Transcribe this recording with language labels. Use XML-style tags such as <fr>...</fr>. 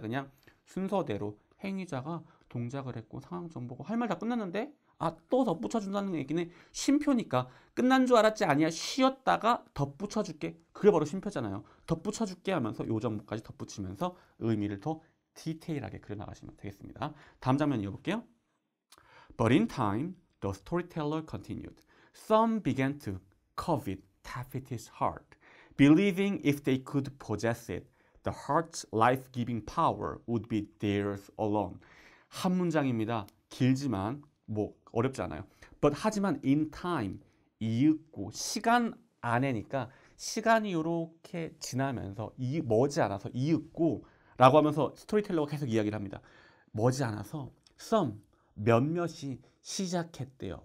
<ko>그냥 순서대로 행위자가 동작을 했고 상황 정보고 할 말 다 끝났는데 또 덧붙여준다는 얘기는 쉼표니까 끝난 줄 알았지 아니야 쉬었다가 덧붙여줄게. 그게 바로 쉼표잖아요. 덧붙여줄게 하면서 요 정보까지 덧붙이면서 의미를 더 디테일하게 그려나가시면 되겠습니다. 다음 장면 이어볼게요.</ko> <en>But in time, the storyteller continued. Some began to covet Taffett's heart, believing if they could possess it, the heart's life-giving power would be theirs alone.</en> <ko>한 문장입니다. 길지만 뭐 어렵지 않아요. But 하지만</ko> <en>in time,</en> <ko>이윽고 시간 안에니까 시간이 이렇게 지나면서 머지않아서 이윽고 라고 하면서 스토리텔러가 계속 이야기를 합니다. 머지않아서 some, 몇몇이 시작했대요.</ko>